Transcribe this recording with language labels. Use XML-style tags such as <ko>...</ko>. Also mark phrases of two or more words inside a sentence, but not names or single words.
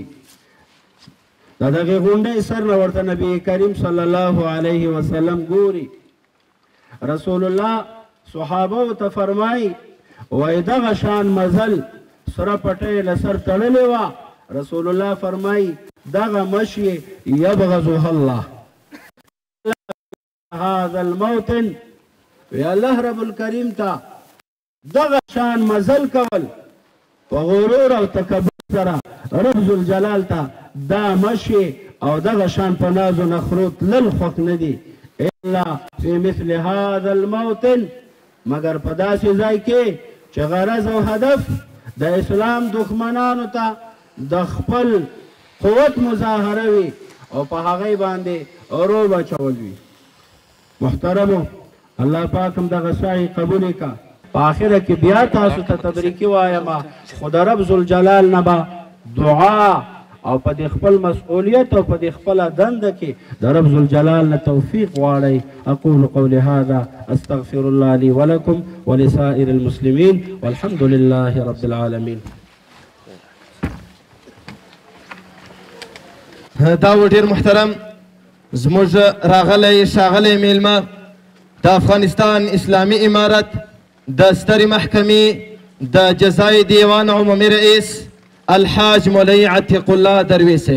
<ps>د دغې غونډۍ سر نه ورته نبی کریم</ps> <ar>صلی الله علیه وسلم</ar> <ps>ګوري. رسول الله صحابو ته فرمایي وایي دغه شان مزل سره پټۍ له سر تړلې وه. رسول الله فرمایي دغه</ps> <ar>مشي یبغضها الله. هذا الموطن</ar> <ps>وی الله رب الکریم ته دغه شان مزل کول په غرور او تکبر سره رب ذوالجلال ته دا مشي او دغه شان په ناز و نخرو تلل خوښ نه دي</ps> <ar>الا فی مثل هذا الموطن،</ar> <ps>مګر په داسې ځای کې چې غرض او هدف د اسلام دښمنانو ته د خپل قوت مظاهره وي او په هغې باندې روب اچول وي. محترمو الله پاک هم دغه سعی قبول کړه. په آخره کې بیا تاسو ته تبریکي وایم، خو د رب ذوالجلال نه به دعا او په دې خپل مسؤلیت او په دې خپله دنده کې د رب ذوالجلال نه توفیق غواړئ.</ps> <ar>اقول قولي هذا استغفر الله لي ولكم ولسائر المسلمين والحمد لله رب العالمين.</ar> <ps>دا و ډېر محترم زموږ راغلی ښاغلی میلمه د افغانستان اسلامي امارت د سترې محکمې د جزای دیوان عمومي رئیس الحاج مولوي عتیق الله درویش صاحب.</ps>